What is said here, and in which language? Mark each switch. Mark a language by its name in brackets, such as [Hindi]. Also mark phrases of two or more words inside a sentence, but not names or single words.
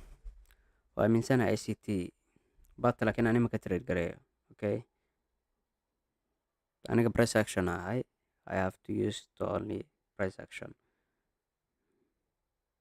[Somali] ICT but laakiin ani ma ka trade gareeyo. Okay, aniga [English] price action [Somali] ahay. [English] I have to use the only price action.